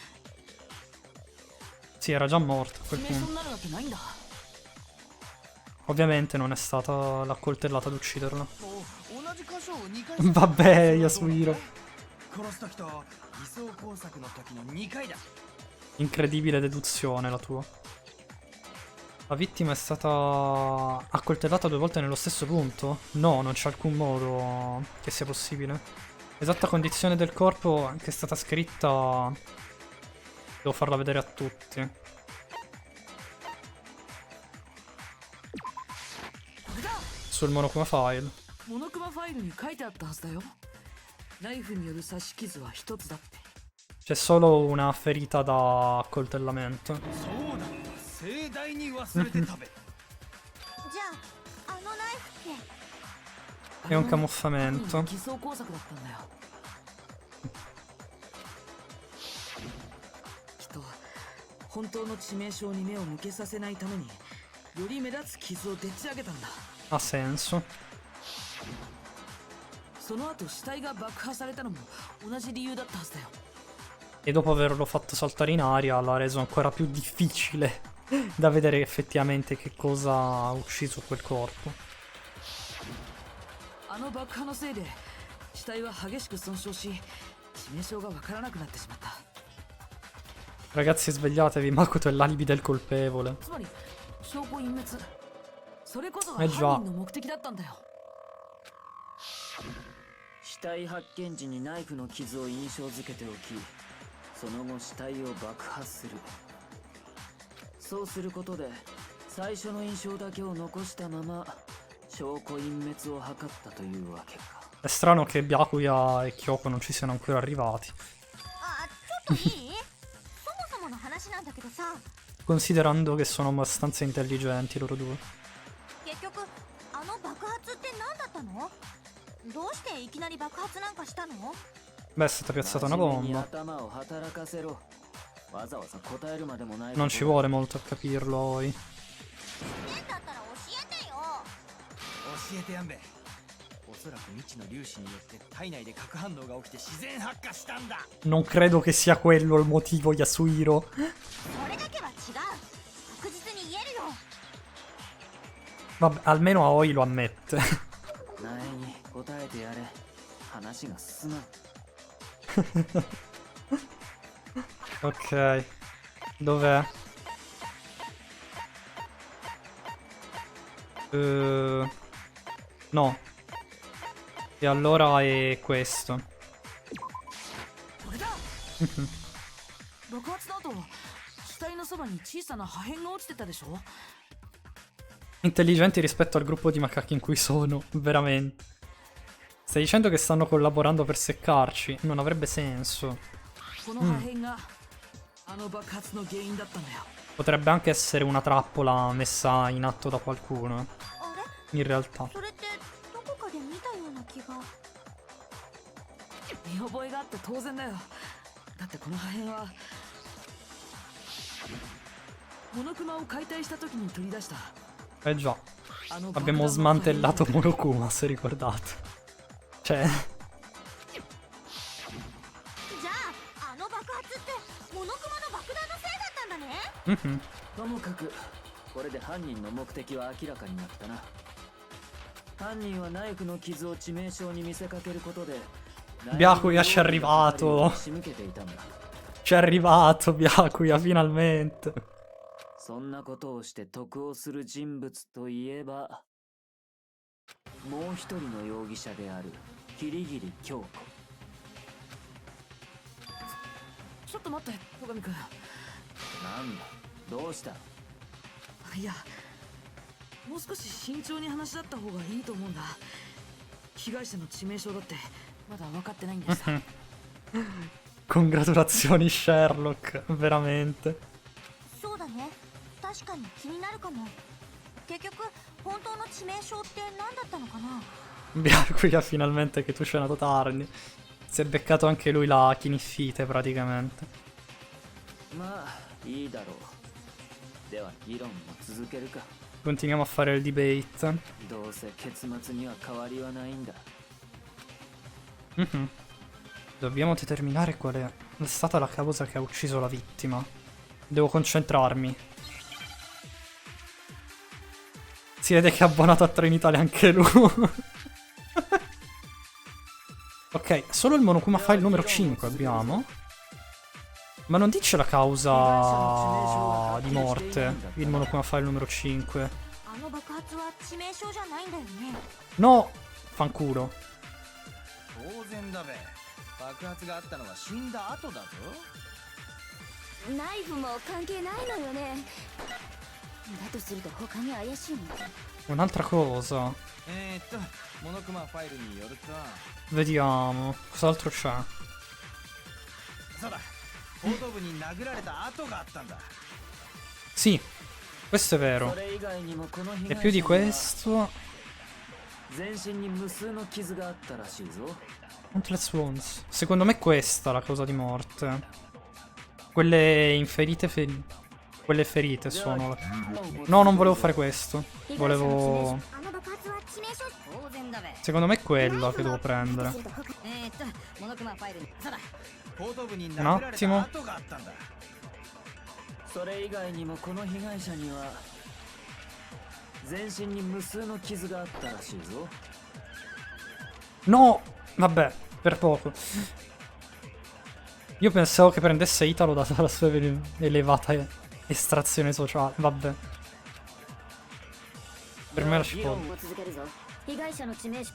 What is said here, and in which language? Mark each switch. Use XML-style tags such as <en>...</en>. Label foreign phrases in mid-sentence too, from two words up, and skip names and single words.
<it>Sì, era già morto a</it> <ja>致</ja> <it>quel</it> <ja>命傷</ja> <it>punto.</it> <ja>になるわけないんだ。</ja> <it>Ovviamente non è stata la coltellata ad ucciderlo.</it> <ja>同じ箇所を2回</ja> <it>Vabbè, Yasuhiro.</it> <ja>殺す時と偽装工作の時の2回だ。</ja> <it>Incredibile deduzione la tua. La vittima è stata accoltellata 2 volte nello stesso punto? No, non c'è alcun modo che sia possibile. Esatta condizione del corpo che è stata scritta. Devo farla vedere a tutti.</it> <ja>これだ。</ja> <it>Sul Monokuma File.</it> <ja>モノクマファイルに書いてあったはずだよ。ナイフによる刺し傷は一つだって。</ja> <it>C'è solo una ferita da accoltellamento.</it> <ja>そうだ。盛大に忘れてたべ。じゃああのナイフって</ja> <it>È un camuffamento.</it> <ja>偽装工作だったんだよ。きっと本当の致命傷に目を向けさせないためにより目立つ傷をでっち上げたんだ。</ja> <it>Ha senso.</it> <ja>その後死体が爆破されたのも同じ理由だったはずだよ。</ja> <it>E dopo averlo fatto saltare in aria l'ha reso ancora più difficile da vedere effettivamente che cosa ha ucciso quel corpo.</it> <ja>あの爆破のせいで死体は激しく損傷し致命傷がわからなくなってしまった。</ja> <it>Ragazzi, svegliatevi, Makoto è l'alibi del colpevole.</it> <ja>つまり証拠隠滅、それこそがえじゃあ犯人の目的だったんだよ。死体発見時にナイフの傷を印象付けておき、その後死体を爆破する。そうすることで最初の印象だけを残したまま証拠隠滅を図ったというわけか。</ja> <it>È strano che Byakuya e Kyoko non ci siano ancora arrivati,</it> <ja>あちょっといいそもそもの話なんだけどさ</ja> <it>considerando che sono abbastanza intelligenti loro due.</it> <ja>結局あの爆発って何だったのどうしていきなり爆発なんかしたの</ja> <it>Beh, è stata piazzata una</it> <ja>真面目に</ja> <it>bomba.</it> <ja>頭を働かせろ。わざわざ答えるまでもない。</ja> <it>Non ci vuole molto a capirlo, Oi.</it> <ja>だったら教えてよ教えてやんべ。おそらく未知の粒子によって体内で核反応が起きて自然発火したんだ。</ja> <it>Non credo che sia quello il motivo, Yasuhiro.</it> <ja>それだけは違う確実に言えるよ</ja> <it>Vabbè, almeno Aoi lo ammette.</it> <ja>苗に答えてやれ。話が進む。</ja> <it>Ok. Dov'è? No. E allora è questo.</it> <ja>これだ。爆発の後死体のそばに小さな破片が落ちてたでしょ。</ja> <it>Intelligenti rispetto al gruppo di macachi in cui sono, veramente. Stai dicendo che stanno collaborando per seccarci? Non avrebbe senso.</it> <ja>この破片があの爆発の原因だったんだよ。</ja> <it>Potrebbe anche essere una trappola messa in atto da qualcuno,</it> <ja>あれ</ja> <it>in realtà.</it> <ja>それってどこかで見たような気が見覚えがあって当然だよ。だってこの破片はモノクマを解体した時に取り出した</ja> <it>Eh già,</it> <ja>あの</ja> <it>abbiamo smantellato Monokuma, se ricordate. Cioè,</it> <ja>じゃああの爆発ってモノクマの爆弾のせいだったんだね mhm. ともかくこれで犯人の目的は明らかになったな。犯人はナイフの傷を致命傷に見せかけることで</ja> <it>Byakuya ci è arrivato.</it> <ja>仕向けていたんだ。</ja> <it>Ci è arrivato Byakuya finalmente.</it> <ja>そんなことをして得をする人物といえば、もう一人の容疑者である桐桐京子。ちょっと待って戸上君。なんだ、どうした？いや、もう少し慎重に話し合った方がいいと思うんだ。被害者の致命傷だってまだ分かってないんだしさ。</ja> <it>Congratulazioni Sherlock, veramente.</it> <ja>そうだね、確かに気になるかも。結局本当の致命傷って何だったのかな。</ja> <it>Byakuya finalmente che tu c'è nato tardi. Si è beccato anche lui la kiniffite praticamente.</it> <ja>まあいいだろう。では議論も続けるか。</ja> <it>Continuiamo a fare il debate.</it> <ja>どうせ結末には変わりはないんだ。 Mhm.</ja> <it>Dobbiamo determinare qual è stata la causa che ha ucciso la vittima. Devo concentrarmi. Si vede che è abbonato a Trenitalia anche lui. Ok, solo il Monokuma File numero 5 abbiamo. Ma non dice la causa di morte, il Monokuma File numero 5.</it> <ja>あの爆発は致命傷じゃないんだよね。</ja> <it>No! Fanculo.</it> <ja>当然だべ。爆発があったのは死んだ後だぞ。ナイフも関係ないのよね。だとすると他に怪しいの。</ja> <it>Un'altra cosa.</it> <ja>モノクマファイルによると、</ja> <it>Vediamo. Cos'altro c'è?</it> <ja>そうだ。後頭部に殴られた跡があったんだ。</ja> <it>Sì, questo è vero.</it> <ja>それ以外にもこの被</ja> <it>E</it> <ja>害</ja> <it>più di</it> <ja>者には</ja> <it>questo.</it> <ja>全身に無数の傷があったらしいぞ。</ja> <en>Countless wounds.</en> <it>Secondo me questa è la causa di morte. Quelle inferite Quelle ferite sono. No, non volevo fare questo. Volevo.</it> <ja>あの爆発は致命傷。当然だべ。</ja> <it>Secondo me è quella che devo prendere.</it> <ja>モノクマファイルに。そうだ。後頭部に殴られた跡があったんだ。それ以外にもこの被害者には全身に無数の傷があったらしいぞ。</ja> <it>No! Vabbè, per poco. Io pensavo che prendesse Italo data la sua elevata estrazione sociale. Vabbè. Per me la cipolla.</it> <ja>被害者の致命傷。</ja>